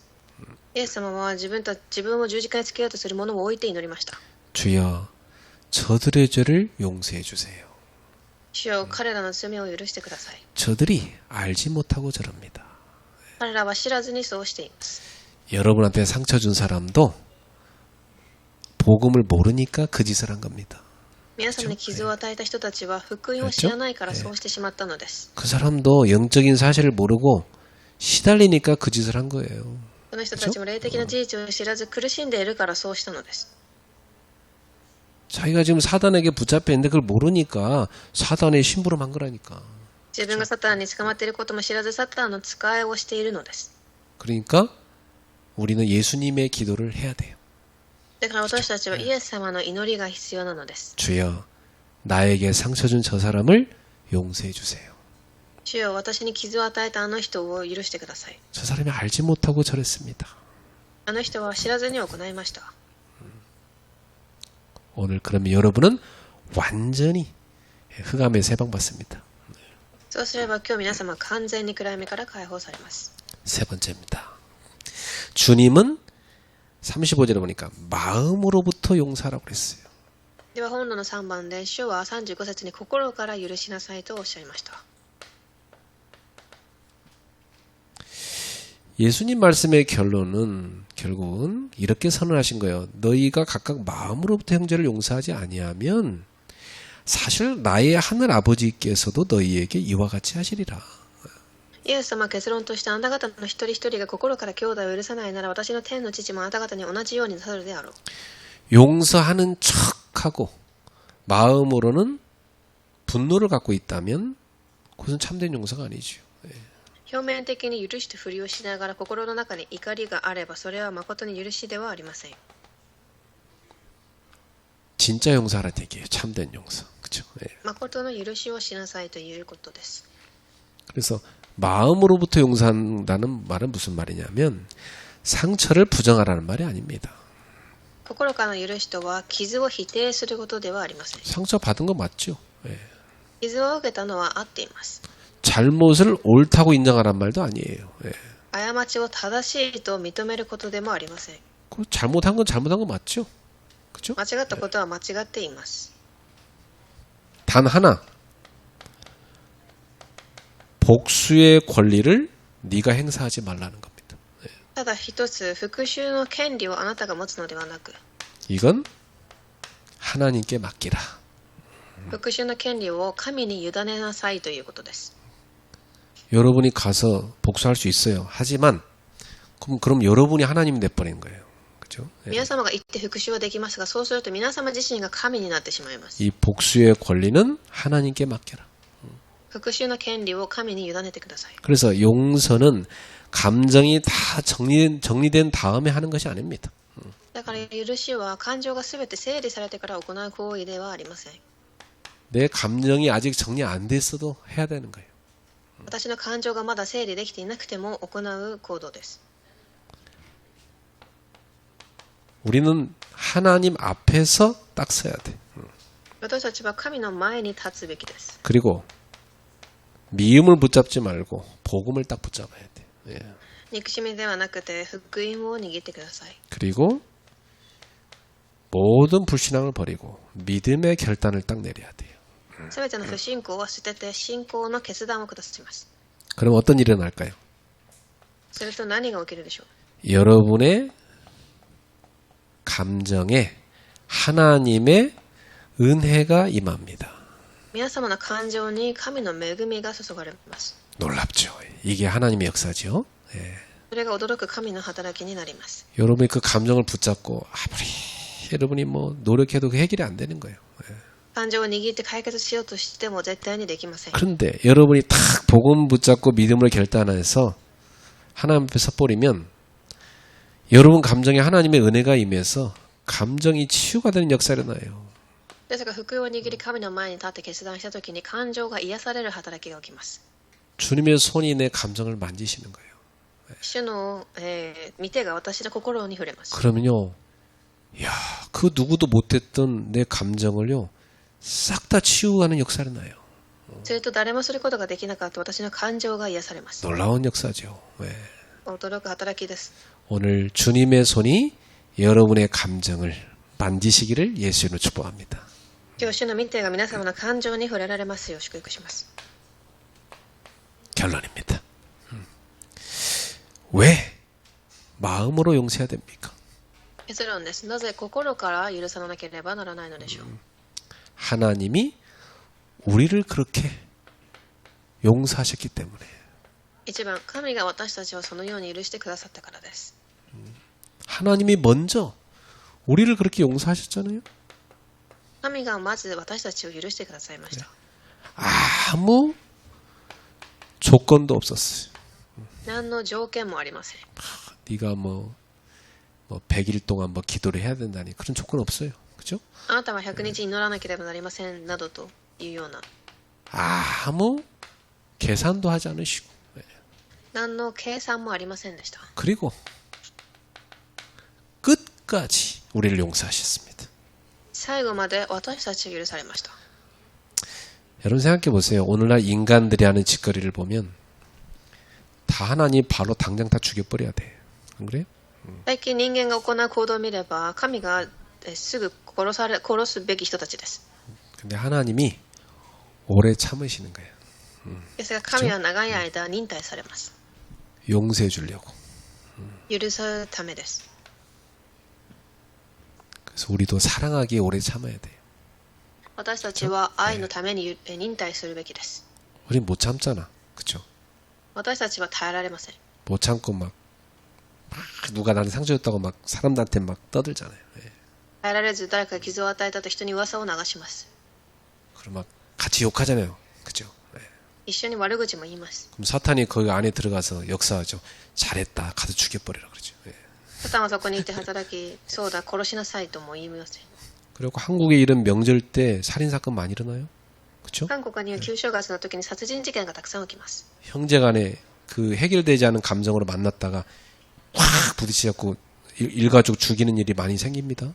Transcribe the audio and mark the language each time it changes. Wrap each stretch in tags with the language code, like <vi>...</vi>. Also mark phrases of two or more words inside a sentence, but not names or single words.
<ja>イエス様は自分を十字架につけようとする者を置いて祈りました。</ja> <ko>주여, 저들의 죄를 용서해 주세요.</ko> <ja>主よ、彼らの罪を許してください。</ja> <ko>저들이 알지 못하고 저럽니다.</ko> <ja>彼らは知らずにそうしています。</ja> <ko>여러분한테 상처 준 사람도 복음을 모르니까 그 짓을 한 겁니다.</ko> <ja>皆様に傷を与えた人たちは福音を知らないからそうしてしまったのです。</ja> <ko>그 사람도 영적인 사실을 모르고 시달리니까 그 짓을 한 거예요.</ko> <ja>その人たちも霊的な事実を知らず苦しんでいるからそうしたのです。</ja> <ko>자기가 지금 사단에게 붙잡혀 있는데 그걸 모르니까 사단의 심부름 한 거라니까.</ko> <ja>自分がサタンに捕まっていることも知らずサタンの使いをしているのです。</ja> <ko>그러니까 우리는 예수님의 기도를 해야 돼요.</ko> <ja>だから私たちはイエス様の祈りが必要なのです。</ja> <ko>주여, 나에게 상처 준 저 사람을 용서해 주세요.</ko> <ja>主よ、私に傷を与えたあの人を許してください。</ja> <ko>저 사람이 알지 못하고 저랬습니다.</ko> <ja>あの人は知らずに行いました。</ja> <ko>오늘 그러면 여러분은 완전히 흑암에서 해방받습니다.</ko> <ja>そうすれば今日皆様完全に暗闇から解放されます。</ja> <ko>세 번째입니다. 주님은 35절에 보니까 마음으로부터 용서하라고 그랬어요.</ko> <ja>では本論の3番で主は35節に心から許しなさいとおっしゃいました。</ja> <ko>예수님 말씀의 결론은 결국은 이렇게 선언하신 거예요. 너희가 각각 마음으로부터 형제를 용서하지 아니하면 사실 나의 하늘 아버지께서도 너희에게 이와 같이 하시리라.</ko> <ja>イエス様は結論としてあなた方の一人一人が心から兄弟を許さないなら私の天の父もあなた方に同じようになさるであろう。</ja> <ko>용서하는 척하고 마음으로는 분노를 갖고 있다면 그것은 참된 용서가 아니죠.</ko> <ja>表面的に許してふりをしながら心の中に怒りがあればそれは誠に許しではありません。</ja> <ko>진짜 용서하라는 얘기예요. 참된 용서. 그렇죠? 예.</ko> <ja>誠の許しをしなさいということです。</ja> <ko>그래서 마음으로부터 용서한다는 말은 무슨 말이냐면 상처를 부정하라는 말이 아닙니다.</ko> <ja>心からの許しとは傷を否定することではありません。</ja> <ko>상처 받은 거 맞죠? 예.</ko> <ja>傷を受けたのは合っています。</ja> <ko>잘못을 옳다고 인정하란 말도 아니에요. 예.</ko> <ja>過ちを正しいと認めることでもありません。</ja> <ko>그 잘못한 건 잘못한 거 맞죠? 그렇죠?</ko> <ja>間違ったことは間違っています。</ja> <ko>단 하나 복수의 권리를 네가 행사하지 말라는 겁니다.</ko> <ja>ただ一つ復讐の権利をあなたが持つのではなく</ja> <ko>이건 하나님께 맡기라.</ko> <ja>復讐の権利を神に委ねなさいということです。</ja> <ko>여러분이 가서 복수할 수 있어요. 하지만 그럼 여러분이 하나님이 돼버린 거예요. 그렇죠?</ko> <ja>皆様が言って復讐はできますがそうすると皆様自身が神になってしまいます。</ja> <ko>이 복수의 권리는 하나님께 맡겨라.</ko> <ja>復讐の権利を神に委ねてください。</ja> <ko>그래서 용서는 감정이 다 정리된 다음에 하는 것이 아닙니다.</ko> <ja>だから許しは感情がすべて整理されてから行う行為ではありません。</ja> <ko>내 감정이 아직 정리 안 됐어도 해야 되는 거예요.</ko> <ja>私の感情がまだ整理できていなくても行う行動です。</ja> <ko>우리는 하나님 앞에서 딱 서야 돼.</ko> <ja>私たちは神の前に立つべきです。</ja> <ko>그리고 미움을 붙잡지 말고 복음을 딱 붙잡아야 돼. 예.</ko> <ja>憎しみではなくて福音を握ってください。</ja> <ko>그리고 모든 불신앙을 버리고 믿음의 결단을 딱 내려야 돼요.</ko> <ja>すべての不信仰を捨てて信仰の決断を下します。</ja> <ko>그럼 어떤 일이 일어날까요?</ko> <ja>すると何が起きるでしょう。</ja> <ko>여러분의 감정에 하나님의 은혜가 임합니다.</ko> <ja>皆様の感情に神の恵みが注がれます。</ja> <ko>놀랍죠. 이게 하나님의 역사죠. 예.</ko> <ja>それが驚く神の働きになります。</ja> <ko>여러분이 그 감정을 붙잡고 아무리 여러분이 뭐 노력해도 그 해결이 안 되는 거예요. 예.</ko> <ja>感情を握って解決しようとしても絶対にできません。</ja> <ko>그런데 여러분이 탁 복음 붙잡고 믿음을 결단해서 하나님 앞에 섰버리면 여러분 감정에 하나님의 은혜가 임해서 감정이 치유가 되는 역사가 일어나요.</ko> <ja>ですが福音を握り神の前に立って決断したときに感情が癒される働きが起きます。</ja> <ko>주님의 손이 내 감정을 만지시는 거예요.</ko> <ja>主の、御手が私の心に触れます。</ja> <ko>그러면요, 야, 그 누구도 못했던 내 감정을요, 싹 다 치유하는 역사가 나요.</ko> <ja>すると誰もすることができなかった私の感情が癒されます。</ja> <ko>놀라운 역사죠. 예.</ko> <ja>驚く働きです。</ja> <ko>오늘 주님의 손이 여러분의 감정을 만지시기를 예수로 축복합니다.</ko> <ja>今日主の御手が皆様の感情に触れられますよう祝福します。</ja> <ko>결론입니다. 왜 마음으로 용서해야 됩니까?</ko> <ja>結論です。なぜ心から許さなければならないのでしょう。</ja> <ko>하나님이 우리를 그렇게 용서하셨기 때문에</ko> <ja>一番、神が私たちをそのように許してくださったからです。</ja> <ko>하나님이 먼저 우리를 그렇게 용서하셨잖아요.</ko> <ja>神がまず私たちを許してくださいました。</ja> <ko>아무 조건도 없었어요.</ko> <ja>何の条件もありません。</ja> <ko>네가 뭐 뭐 100일 동안 뭐 기도를 해야 된다니 그런 조건 없어요. 그죠?</ko> <ja>あなたは100日祈らなければなりませんなどというような</ja> <ko>아무 계산도 하지 않으시고</ko> <ja>何の計算もありませんでした。</ja> <ko>그리고 끝까지 우리를 용서하셨습니다.</ko> <ja>最後まで私たちを許されました。</ja> <ko>여러분 생각해 보세요. 오늘날 인간들이 하는 짓거리를 보면 다 하나님 바로 당장 다 죽여버려야 돼. 안 그래요?</ko> <ja>最近人間が行う行動を見れば神がすぐ殺すべき人たちです。</ja> <ko>근데 하나님이 오래 참으시는 거예요.</ko> <ja>ですが神は長い間忍耐されます。</ja> <ko>용서해 주려고.</ko> <ja>許すためです。</ja> <ko>그래서 우리도 사랑하기에 오래 참아야 돼요.</ko> <ja>私たちは愛のために忍耐するべきです。</ja> <ko>우린 못 참잖아. 그쵸?</ko> <ja>私たちは耐えられません。</ja> <ko>못 참고 막 누가 나한테 상처 줬다고 막 사람들한테 막 떠들잖아요. 예.</ko> <ja>耐えられず誰かが傷を与えたと人に噂を流します。</ja> <ko>그럼 막 같이 욕하잖아요. 그죠? 예.</ko> <ja>一緒に悪口も言います。</ja> <ko>그럼 사탄이 거기 안에 들어가서 역사하죠. 잘했다. 가서 죽여버리라 그러죠. 예.</ko> <ja>サタンはそこにいて働き、そうだ、殺しなさいとも言いません。</ja> <ko>그리고 한국에 이런 명절 때 살인사건 많이 일어나요. 그쵸?</ko> <ja>韓国には旧正月の時に殺人事件がたくさん起きます。</ja> <ko>형제간에 그 해결되지 않은 감정으로 만났다가 확 부딪혀갖고 일가족 죽이는 일이 많이 생깁니다.</ko>